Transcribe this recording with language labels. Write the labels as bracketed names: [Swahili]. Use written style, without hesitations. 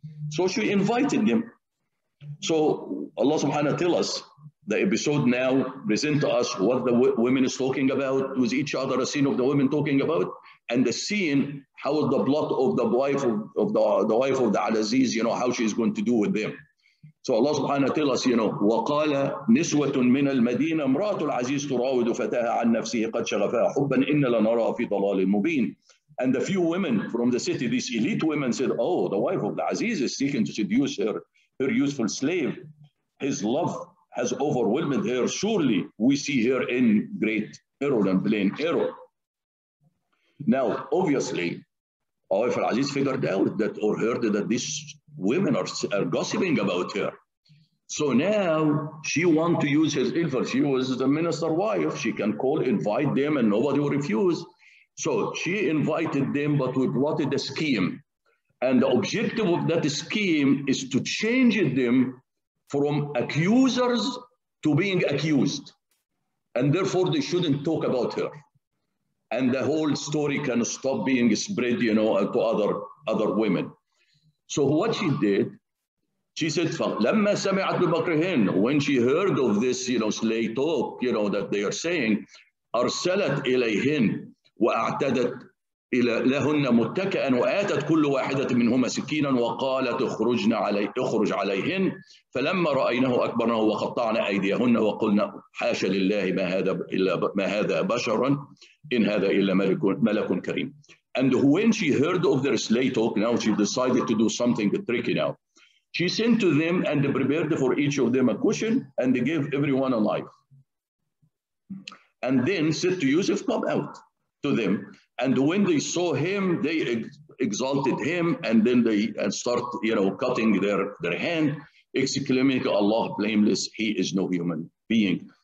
[English] So she invited them. So Allah subhanahu tell us, the episode now present to us what the women is talking about with each other, a scene of the women talking about, and the scene, how the blood of the wife of the wife of the Al-Aziz, how she's going to do with them. [Arabic] So Allah subhanahu wa ta'ala, وَقَالَ نِسْوَةٌ مِّنَ الْمَدِينَةِ امْرَأَةُ الْعَزِيزِ تُرَاوِدُ فَتَاهَا عَنْ نَفْسِهِ قَدْ شَغَفَهَا حُبًّا إِنَّ لَنَرَاهَا فِي ضَلَالٍ مُبِينٍ. [English] And the few women from the city, these elite women, said, oh, the wife of the Aziz is seeking to seduce her useful slave. His love has overwhelmed her. Surely we see her in great error and plain error. Now, obviously, our wife Al-Aziz figured out that, or heard that these women are gossiping about her. So now she wants to use his influence. She was the minister's wife. She can invite them, and nobody will refuse. So she invited them, but we plotted a scheme. And the objective of that scheme is to change them from accusers to being accused. And therefore, they shouldn't talk about her. And the whole story can stop being spread, to other women. So what she did, She said, [Arabic] فَلَمَّا سَمِعَتْ بِمَكْرِهِنَّ, [English] when she heard of this, slay talk, that they are saying, [Arabic] أرسلت إليهن وأعتدت لهن متكئا وآتت كل واحدة منهما سكينا وقالت اخرج عليهن فلما رأينه أكبرنه وقطعنا أيديهن وقلنا حاشا لله ما هذا بشرا إن هذا إلا ملك كريم. [English] And when she heard of their slay talk, now she decided to do something tricky now. She sent to them and prepared for each of them a cushion and they gave everyone a knife. And then said to Yusuf, come out to them. And when they saw him, they exalted him and then they start, cutting their hand, exclaiming, Allah blameless, he is no human being.